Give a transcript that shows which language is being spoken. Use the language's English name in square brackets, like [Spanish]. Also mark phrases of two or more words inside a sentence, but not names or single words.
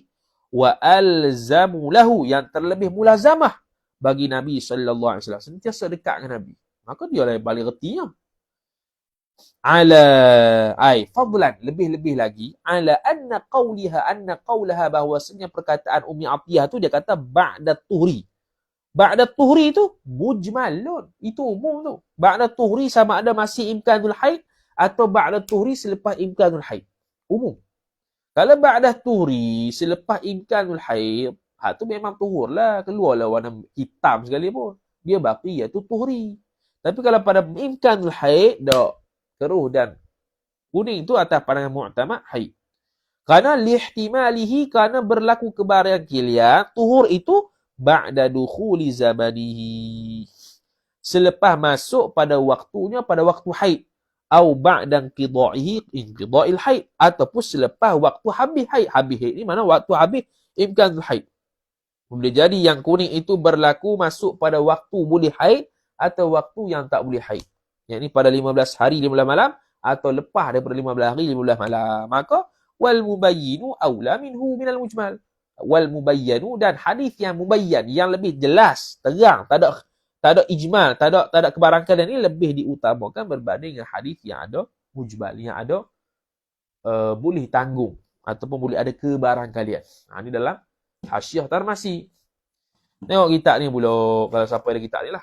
[Arabic] وألزم له, [Malay] yang terlebih mulazamah bagi Nabi [Arabic] صلى الله عليه وسلم, [Malay] sentiasa dekat dengan Nabi. Maka dia lah yang paling retinya. Fadlan, lebih-lebih lagi, [Arabic] على أن قولها, [Malay] bahawasanya perkataan Ummi Atiyah tu dia kata [Arabic] بعد طهر. بعد طهر [Malay] tu mujmalun, itu umum tu. [Arabic] بعد طهر [Malay] sama ada masih [Arabic] إمكان الحيض [Malay] atau [Arabic] بعد طهر [Malay] selepas [Arabic] إمكان الحيض. [Malay] Umum. Kalau [Arabic] بعد طهر [Malay] selepas [Arabic] إمكان الحيض, [Malay] tu memang tuhur lah, keluarlah warna hitam sekali pun. Dia baqi iaitu tuhri. Tapi kalau pada [Arabic] إمكان الحيض, [Malay] keruh dan kuning tu atas pandangan mu'tamad haid. Kerana lihtimalihi, kerana berlaku kebarangkalian tuhur itu [Arabic] بعد دخول زمانه, [Malay] selepas masuk pada waktunya, pada waktu haid. [Arabic] أو بعد انقضاء الحيض, [Malay] ataupun selepas waktu habis haid. Habis haid ni mana waktu habis [Arabic] إمكان الحيض. [Malay] Boleh jadi yang kuning itu berlaku masuk pada waktu boleh haid atau waktu yang tak boleh haid. Yang ni pada 15 hari 15 malam atau lepas daripada 15 hari 15 malam. [Arabic] Maka والمبين أولى منه من المجمل. والمبين, [Malay] dan hadis yang mubayyan, yang lebih jelas, terang, tak ada ijmal, tak ada kebarangkalian, ni lebih diutamakan berbanding dengan hadis yang ada mujmal, yang ada boleh tanggung ataupun boleh ada kebarangkalian. Ni dalam Hasyiah Tarmasi. Tengok kitab ni pula, kalau siapa ada kitab ni lah.